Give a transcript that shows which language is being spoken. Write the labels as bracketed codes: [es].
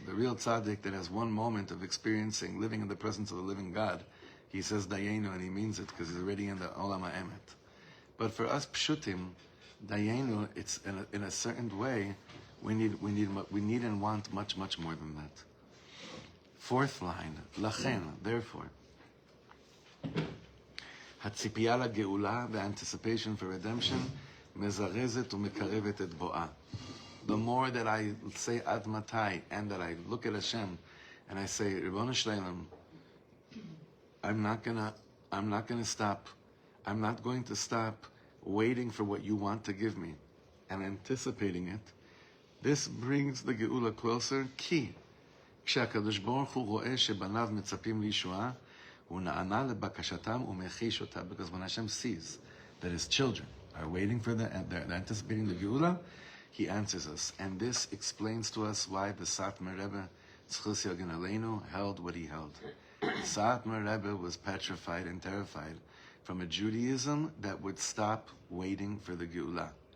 [en] The real tzaddik that has one moment of experiencing, living in the presence of the living God, he says Dayenu and he means it because he's already in the Olam HaEmet. But for us pshutim, Dayenu, it's in a certain way, we need and want much more than that. Fourth line, Lachen, therefore. [he] הציפייה לגאולה, [en] the anticipation for redemption, [he] מזרזת ומקרבת את בואה. [en] The more that I say Ad Matai and that I look at Hashem and I say, Ribono Shleilim, I'm not gonna stop. I'm not going to stop waiting for what you want to give me and anticipating it. This brings the Geula closer. [he] כי כשהקדוש ברוך הוא רואה שבניו מצפים לישועה, הוא נענה לבקשתם ומחיש אותה. [en] Because when Hashem sees that his children are waiting for they're anticipating the Geula, he answers us. And this explains to us why the Satmar Rebbe, Tzchus Yogen Aleinu, held what he held. Satmar Rebbe was petrified and terrified from a Judaism that would stop waiting for the Geula.